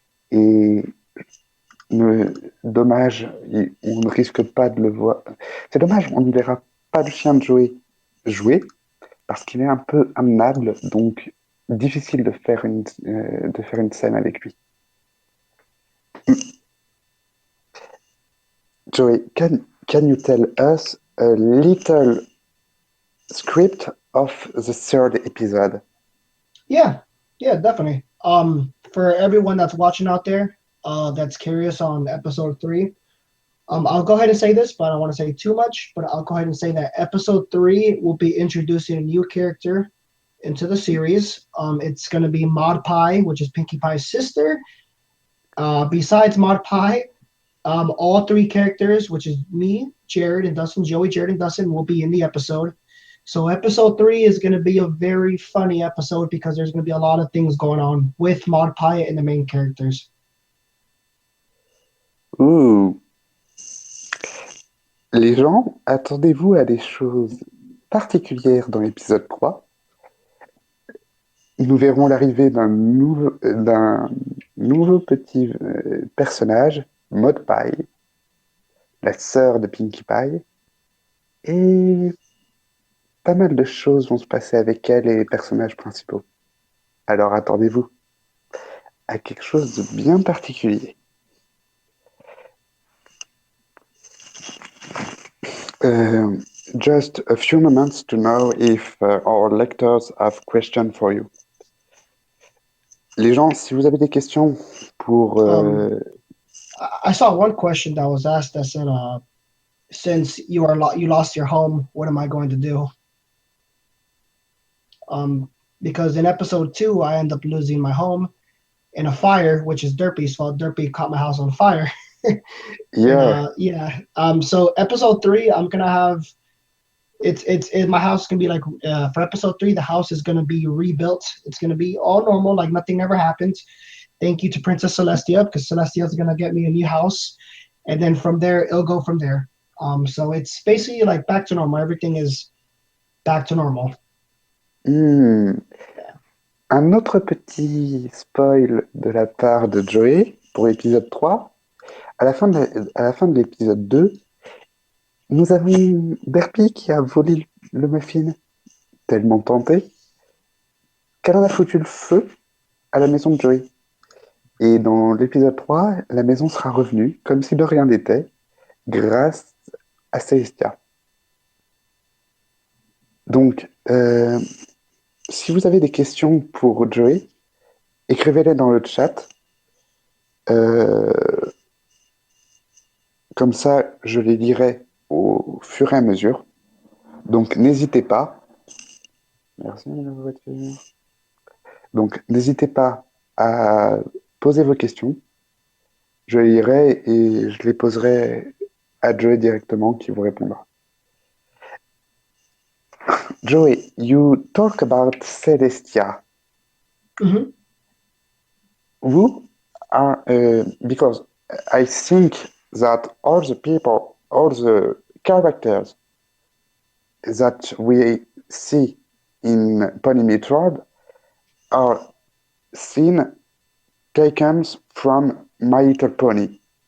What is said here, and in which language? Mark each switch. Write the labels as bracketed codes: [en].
[fr] Et dommage, on ne risque pas de le voir. C'est dommage, on ne verra pas le chien de Joey jouer parce qu'il est un peu amenable, donc difficile de faire une scène avec lui. [en] Joey, can you tell us a little script of the third episode? Yeah, yeah, definitely. For everyone that's watching out there, that's curious on episode three, I'll go ahead and say this, but I don't want to say too much. But I'll go ahead and say that episode three will be introducing a new character into the series. It's going to be Mod Pie, which is Pinkie Pie's sister. Besides Mod Pie, all three characters, which is me, Jared, and Dustin, Joey, Jared, and Dustin, will be in the episode. So episode 3 is going to be a very funny episode because there's going to be a lot of things going on with Maud Pyatt and the main characters. Ouh. [fr] Les gens, attendez-vous à des choses particulières dans l'épisode 3. Nous verrons l'arrivée d'un nouveau petit personnage, Maud Pie, la sœur de Pinkie Pie, et pas mal de choses vont se passer avec elle et les personnages principaux. Alors attendez-vous à quelque chose de bien particulier. [en] Uh, just a few moments to know if our lectors have questions for you. [fr] Les gens, si vous avez des questions pour... [en] Um, I saw one question that was asked that said, "Since you lost your home, what am I going to do?" Um, because in episode 2, I end up losing my home in a fire, which is Derpy's fault. Derpy caught my house on fire. And yeah. yeah. So episode 3, I'm gonna have my house is gonna be like for episode 3, the house is gonna be rebuilt. It's gonna be all normal, like nothing ever happened. Thank you to Princess Celestia because Celestia is gonna get me a new house, and then from there it'll go from there. So it's basically like back to normal. Everything is back to normal. Hmm. [fr] Un autre petit spoil de la part de Joey pour l'épisode 3. À la fin de l'épisode 2, nous avons Derpy qui a volé le muffin, tellement tenté qu'elle en a foutu le feu à la maison de Joey. Et dans l'épisode 3, la maison sera revenue comme si de rien n'était, grâce à Celestia. Donc, si vous avez des questions pour Joey, écrivez-les dans le chat. Euh, Comme ça, je les lirai au fur et à mesure. Donc, n'hésitez pas. Merci, la voiture. Donc, n'hésitez pas à poser vos questions. Je les lirai et je les poserai à Joey directement qui vous répondra. [en] Joey, you talk about Celestia. Hmm. Who are, because I think that all the people, all the characters that we see in Pony Metroid are seen taken from My Little Pony.